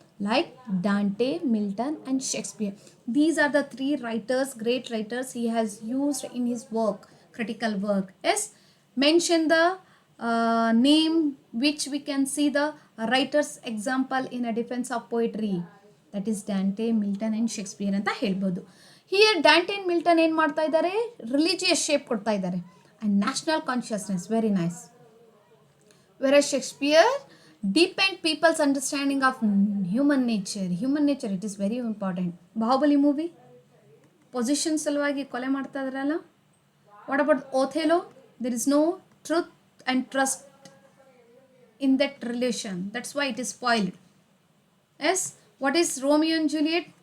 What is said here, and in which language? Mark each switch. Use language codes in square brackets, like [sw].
[en] Like Dante, Milton, and Shakespeare. These are the three writers, great writers he has used in his work, critical work. Yes, mention the name which we can see the writer's example in a defense of poetry. That is Dante, Milton, and Shakespeare [kn] ಅಂತ ಹೇಳ್ಬೋದು. [en] Here Dante and Milton [kn] ಏನು ಮಾಡ್ತಾ ಇದ್ದಾರೆ? Religious shape ಕೊಡ್ತಾ ಇದ್ದಾರೆ [en] and national consciousness. Very nice. Whereas Shakespeare deepened people's understanding of human nature. It is very important. [kn] Bahubali movie position ಸಲುವಾಗಿ ಕೊಲೆ ಮಾಡ್ತಾ ಇದ್ರಲ್ಲ. [en] What about Othello? There is no truth and trust in that relation. That's why it is spoiled. Yes, what is Romeo and Juliet?